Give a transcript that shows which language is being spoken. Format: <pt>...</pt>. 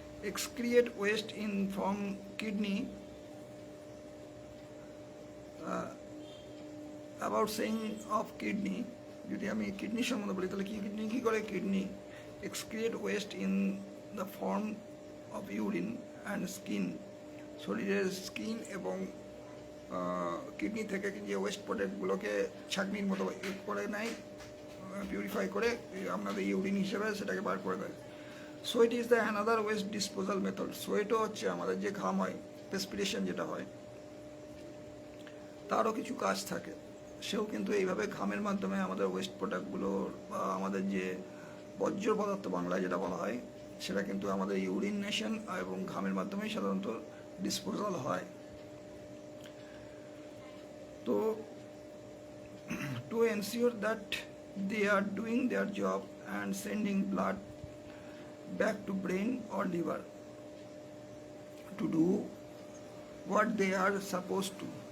<en>excrete waste in from kidney. About saying of kidney,</en> <bn>যদি আমি kidney সম্বন্ধে বলি তাহলে কিডনি কী করে?</bn> <en>Kidney excrete waste in the form of urine and skin.</en> <bn>শরীরের স্কিন এবং কিডনি থেকে যে ওয়েস্ট প্রোডাক্টগুলোকে ছাঁকনির মতো করে নেয়, পিউরিফাই করে আপনাদের ইউরিন হিসেবে সেটাকে বার করে দেয়।</bn> <en>So it is the another waste disposal method.</en> <bn>So এটা হচ্ছে আমাদের যে ঘাম হয়, রেসপিরেশন যেটা হয়, তারও কিছু কাজ থাকে। সেও কিন্তু এইভাবে ঘামের মাধ্যমে আমাদের ওয়েস্ট প্রোডাক্টগুলো বা আমাদের যে বর্জ্য পদার্থ বাংলায় যেটা বলা হয়, সেটা কিন্তু আমাদের ইউরিনেশন এবং ঘামের মাধ্যমেই সাধারণত ডিসপোজাল হয়।</bn> <en>তো to ensure that they are doing their job and sending blood back to brain or liver to do what they are supposed to.</en>